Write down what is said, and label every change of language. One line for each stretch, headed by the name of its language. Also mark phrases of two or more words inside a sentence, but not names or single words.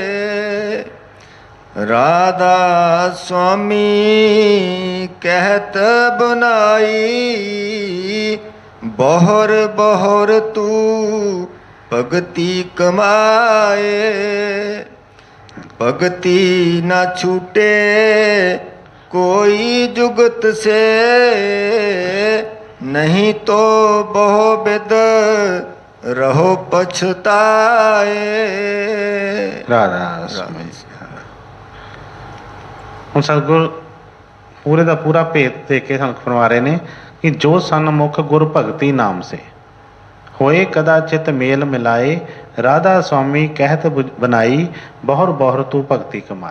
Hindi: राधा स्वामी कहत बनाई बहुर बहुर तू भगति कमाए, भगति न छूटे कोई जुगत से, नहीं तो बहु बिद रहो पछताए।
Punjabi: राधा ਹੁਣ ਸਤਿਗੁਰ ਪੂਰੇ ਦਾ ਪੂਰਾ ਭੇਦ ਦੇ ਕੇ ਸਾਨੂੰ ਫਰਮਾ ਰਹੇ ਨੇ ਕਿ
Hindi: जो सनमुख गुर भगती नाम से होए कदाचित मेल मिलाए, राधा सुआमी कहित बनाई बहुर बहुर तूं भगती कमाए।